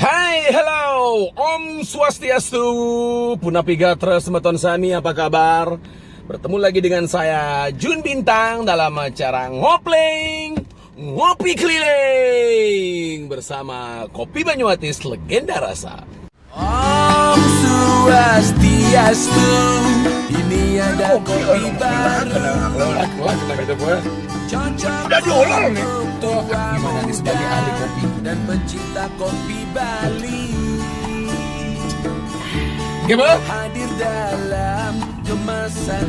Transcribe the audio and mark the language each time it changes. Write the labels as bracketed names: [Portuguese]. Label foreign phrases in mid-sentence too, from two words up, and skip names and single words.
[Indonesian] Hai, hello, [Balinese] Om Swastiastu, Punapiga Trust Meton Sami, [Indonesian] apa kabar? Bertemu lagi dengan saya, Jun Bintang, dalam acara Ngopling, Ngopi Keliling bersama Kopi Banyuatis, legenda rasa. [Balinese] Om Swastiastu, [Indonesian] ini ada kopi baru. Udah diolah nih. Tuh, gimana nih sebagai ahli kopi dan pencinta kopi Bali. Gimana? Hadir dalam kemasan.